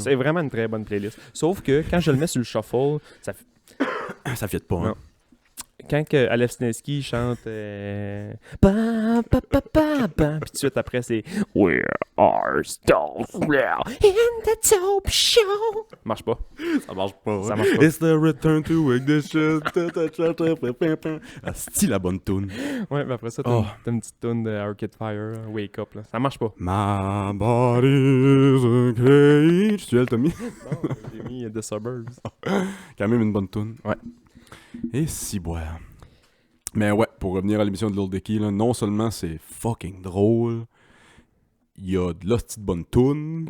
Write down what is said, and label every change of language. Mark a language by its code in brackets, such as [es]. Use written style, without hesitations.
[fr] C'est vraiment une très bonne playlist. Sauf que quand je le mets sur le shuffle, ça fait... Ça fit pas, hein. Non. Quand que Alex Nevsky chante pa, pa, pa, pa, pa, puis tout de suite après c'est [en] We are still real in the dope show. [fr] Marche pas. Ça marche pas. Ça hein. marche pas. [en] It's the return to ignition. [fr] Asti la bonne tune. Ouais, mais après ça, t'as Oh. une petite tune de Arcade Fire, Wake Up. Là. Ça marche pas. [en] My body's a cage. [fr] Tu l'as mis? Non, j'ai mis The Suburbs. Quand même une bonne tune. Ouais. Et si boire. Mais ouais, pour revenir à l'émission de Lil Dicky, là, non seulement c'est fucking drôle, il y a de l'hostie de bonne tune